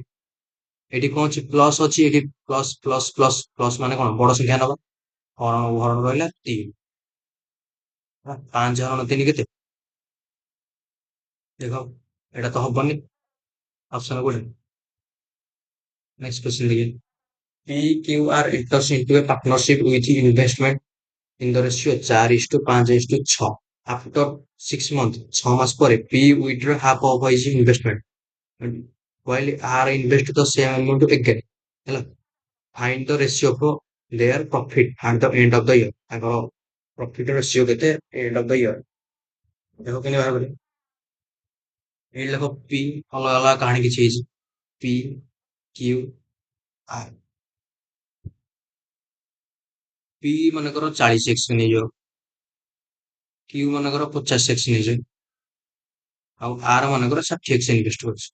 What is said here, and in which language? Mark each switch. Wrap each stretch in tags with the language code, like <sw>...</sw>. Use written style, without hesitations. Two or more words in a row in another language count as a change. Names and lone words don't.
<or>ଏଠି କଣ ଅଛି? ପ୍ଲସ୍ ଅଛି। ଏଠି ପ୍ଲସ୍ ପ୍ଲସ୍ ପ୍ଲସ୍ ପ୍ଲସ୍ ମାନେ କଣ? ବଡ ସଂଖ୍ୟା ନବା। ହରଣ ହରଣ ରହିଲା 3। 5 ହରଣ 3 କେତେ? ଦେଖ, ଏଇଟା ତ ହବନି। ଅପସନ କୋଉଟା?</or> <hi>ନେକ୍ସଟ क्वेश्चन देखिए।</hi> <en>PQR enters into a partnership with investment in the ratio 4:5:6. After 6 months, 6</en> <or>ମାସ ପରେ</or> <en>P withdraw half of his investment while R invest the same amount again.</en> <or>ହେଲା।</or> <en>Find the ratio of their profit at the end of the year.</en> <or>ତାଙ୍କର</or> <en>profit ratio</en> <or>କେତେ</or> <en>end of the year?</en> <or>ଦେଖ କେମିତି ବାହାର କରିବ। ଏଇଠି ଦେଖ P ଅଲଗା ଅଲଗା କାହାଣୀ କିଛି ହେଇଛି। P Q R। P ମନେକର 40x ନେଇଯାଅ, Q ମନେକର 50x ନେଇଯାଅ, ଆଉ R ମନେକର 60x ଇନଭେଷ୍ଟ କରୁଛି।</or>